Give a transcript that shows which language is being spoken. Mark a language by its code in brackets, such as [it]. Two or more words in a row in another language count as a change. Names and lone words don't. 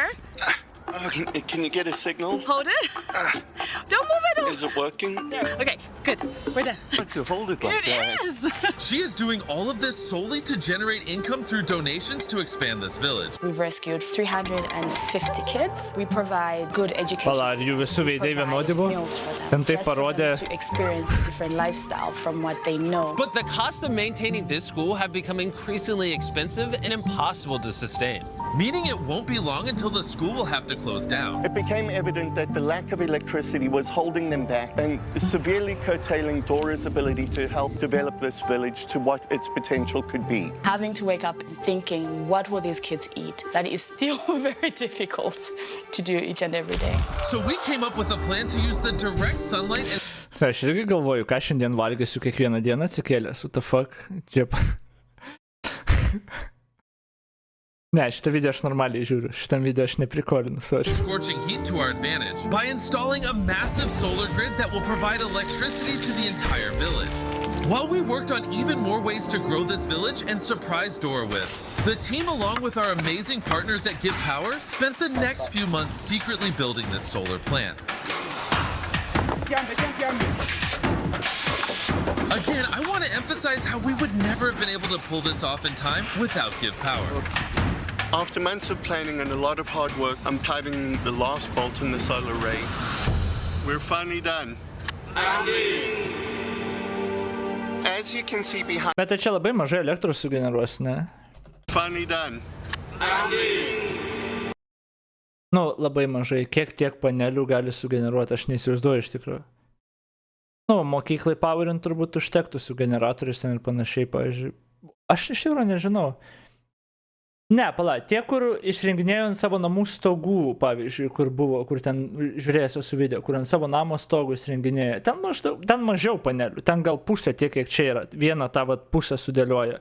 [en] Oh, can you get a signal? Hold it. Don't move it. Is it working? There. Okay, good. We're done. Let's hold it like that. It is. She is doing all of this solely to generate income through donations to expand this village. We've rescued 350 kids. We provide good education. [lt] Pala, ar jų visų veidai vienodi buvo? [en] Meals for them. [lt] Ten tai [en] Just for [lt] parodė. [en] them to experience a different lifestyle from what they know. But the cost of maintaining this school have become increasingly expensive and impossible to sustain, meaning it won't be long until the school will have to close down. It became evident that the lack of electricity was holding them back and severely curtailing Dora's ability to help develop this village to what its potential could be. Having to wake up and thinking, what will these kids eat? That is still very difficult to do each and every day. So we came up with a plan to use the direct sunlight and [lt] Aš irgi galvoju, ką šiandien valgysiu kiekvieną dieną atsikėlęs. [en] What the fuck? [lt] Ne, šitą video aš normaliai žiūriu. Šitą video aš neprikolinu, sorry. [en] scorching heat to our advantage by installing a massive solar grid that will provide electricity to the entire village. While we worked on even more ways to grow this village and surprise Dora with, the team, along with our amazing partners at Give Power, spent the next few months secretly building this solar plant. Again, I want to emphasize how we would never have been able to pull this off in time without Give Power. After months of planning and a lot of hard work, I'm tightening the last bolt in the solar array. We're finally done. As you can see behind, [lt] Bet tai čia labai mažai elektros sugeneruos, ne? [en] finally done. [lt] Nu, labai mažai. Kiek tiek panelių gali sugeneruoti, aš neįsivaizduoju iš tikrųjų. Nu, mokyklai powerint turbūt užtektų su generatorius ir panašiai, pavyzdžiui. Aš iš tikrųjų nežinau. Ne, pala, tie, kur išrenginėjo ant savo namų stogų, pavyzdžiui, kur buvo, kur ten žiūrėsiu su video, kur ant savo namo stogų išrenginėjo, ten mažiau panelių, ten gal pusė tiek, kiek čia yra, vieną tą pusę sudėlioja.